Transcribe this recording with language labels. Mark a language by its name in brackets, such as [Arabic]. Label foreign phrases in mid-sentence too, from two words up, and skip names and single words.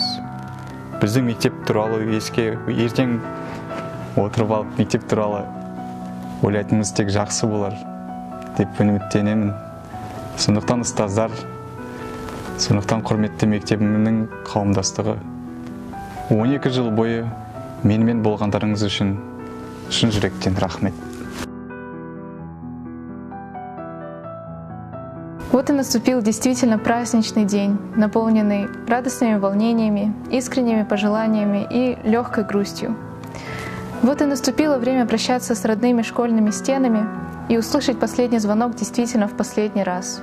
[Kazakh] Біздің мектеп туралы ертең отырып алып мектеп туралы ойлайтынымыз тек жақсы болар деп үміттенемін. Сондықтан ұстаздар, сондықтан құрметті мектебімнің қауымдастығы, 12 жыл бойы менімен болғандарыңыз үшін шын жүректен рахмет. [Russian] Вот и наступил действительно праздничный день, наполненный радостными волнениями, искренними пожеланиями и легкой грустью. Вот и наступило время прощаться с родными школьными стенами и услышать последний звонок действительно в последний раз.